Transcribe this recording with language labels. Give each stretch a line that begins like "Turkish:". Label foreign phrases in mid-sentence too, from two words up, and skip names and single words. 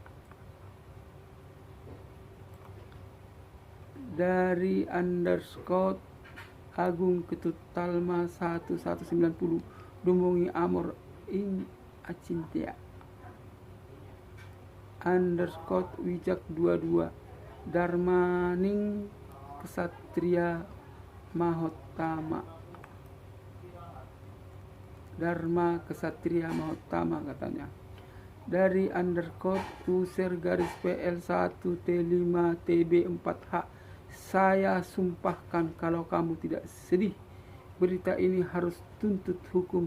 Indonesian: Dari _Agung Ketut Talma 1190
Balinese: Dumongi Amor in Acintia. _Wijak 22 Darmaning Kesatria Mahotama. Dharma Kesatria Mahotama
Indonesian: katanya. Dari _user garis PL1T5TB4H, saya sumpahkan kalau kamu tidak sedih, berita ini harus tuntut hukum.